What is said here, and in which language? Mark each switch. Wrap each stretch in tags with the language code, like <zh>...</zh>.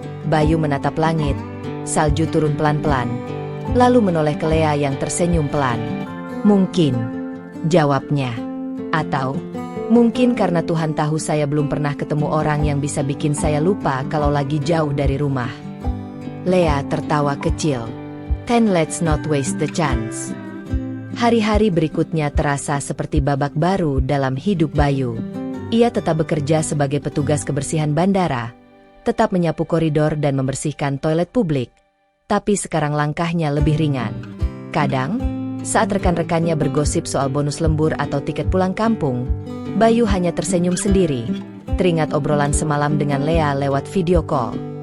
<id>Bayu menatap langit, salju turun pelan-pelan, lalu menoleh ke Lea yang tersenyum pelan. "Mungkin," jawabnya. "Atau, mungkin karena Tuhan tahu saya belum pernah ketemu orang yang bisa bikin saya lupa kalau lagi jauh dari rumah." Lea tertawa kecil.</id> <en>"Then let's not waste the chance."</en> <id>Hari-hari berikutnya terasa seperti babak baru dalam hidup Bayu. Ia tetap bekerja sebagai petugas kebersihan bandara, tetap menyapu koridor dan membersihkan toilet publik, tapi sekarang langkahnya lebih ringan. Kadang, saat rekan-rekannya bergosip soal bonus lembur atau tiket pulang kampung, Bayu hanya tersenyum sendiri, teringat obrolan semalam dengan Lea lewat video call.</id>